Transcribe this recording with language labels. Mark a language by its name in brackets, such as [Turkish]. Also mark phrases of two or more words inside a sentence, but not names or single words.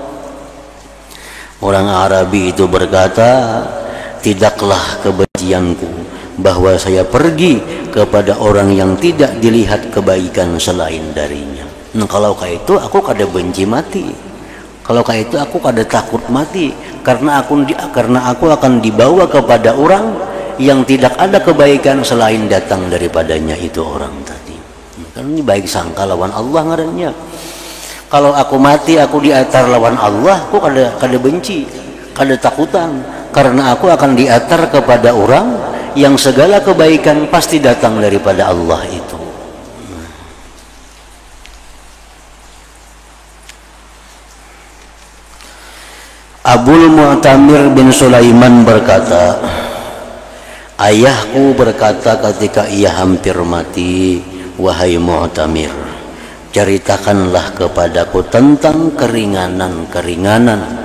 [Indonesian] Orang Arabi itu berkata, tidaklah kebencianku bahwa saya pergi kepada orang yang tidak dilihat kebaikan selain darinya. [Banjar] Nah, kalau kayak itu aku kada benci mati. Kalau kayak itu aku kada takut mati, karena aku akan dibawa kepada orang yang tidak ada kebaikan selain datang daripadanya itu orang tadi. Kan ini baik sangka lawan Allah ngarannya. Kalau aku mati, aku diatar lawan Allah, aku kada benci, kada takutan, karena aku akan diatar kepada orang yang segala kebaikan pasti datang daripada Allah itu. [Indonesian] Abul Mu'tamir bin Sulaiman berkata, ayahku berkata ketika ia hampir mati, wahai Mu'tamir, ceritakanlah kepadaku tentang keringanan-keringanan.